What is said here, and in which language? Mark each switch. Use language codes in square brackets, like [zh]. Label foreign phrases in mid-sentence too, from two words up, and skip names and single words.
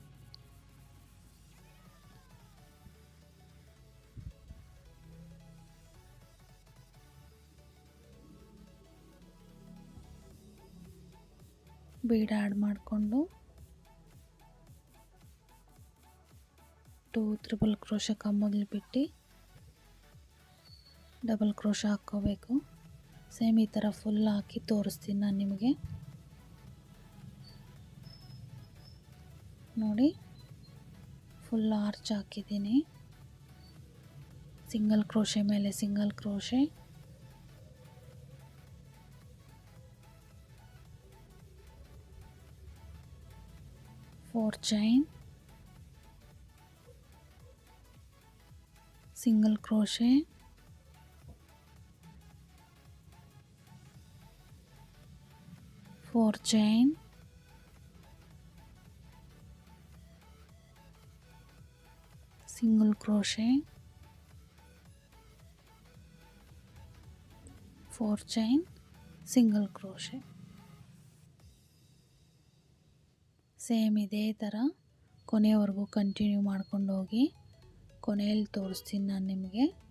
[en] bead add [kn] ಮಾಡಿಕೊಂಡು 2 [en] treble crochet [kn] ಕಂಬಗಳು ಬಿಟ್ಟು [en] double crochet [kn] ಹಾಕ್ಕೋಬೇಕು. ಸೇಮ್ ಈ ಥರ ಫುಲ್ ಹಾಕಿ ತೋರಿಸ್ತೀನಿ ನಾನು ನಿಮಗೆ. ನೋಡಿ, [en] full arch [kn] ಹಾಕಿದ್ದೀನಿ. [en] single crochet [kn] ಮೇಲೆ [en] single crochet, four chain, single crochet, four chain, single crochet, four chain, single crochet. [kn] ಸೇಮ್ ಇದೇ ಥರ ಕೊನೆಯವರೆಗೂ ಕಂಟಿನ್ಯೂ ಮಾಡ್ಕೊಂಡು ಹೋಗಿ. ಕೊನೆಯಲ್ಲಿ ತೋರಿಸ್ತೀನಿ ನಾನು ನಿಮಗೆ.